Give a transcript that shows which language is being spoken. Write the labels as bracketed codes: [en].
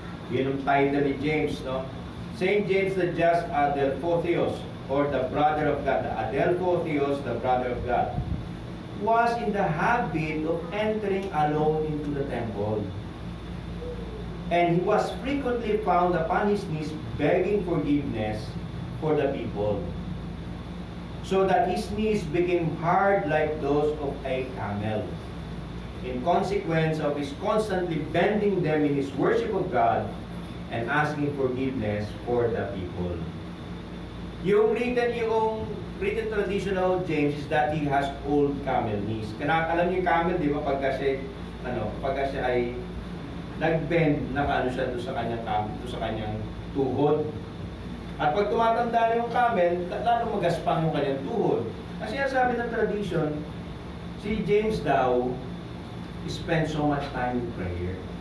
[tl] Yun ang title ni James, no? [en] Saint James the Just Adelphotheos, or the brother of God. The Adelphotheos, the brother of God, was in the habit of entering alone into the temple. And he was frequently found upon his knees begging forgiveness for the people, so that his knees became hard like those of a camel, in consequence of his constantly bending them in his worship of God and asking forgiveness for the people. Yung written tradition of James is that he has old camel knees. [tl] Alam niyo yung camel, di ba? Pagka siya ay nag-bend, nakaano siya doon sa kanyang tuhod. At pag tumatanda na yung camel, lalo magaspang yung kanyang tuhod. Kasi sabi ng [en] tradition, si James daw spent so much time in prayer.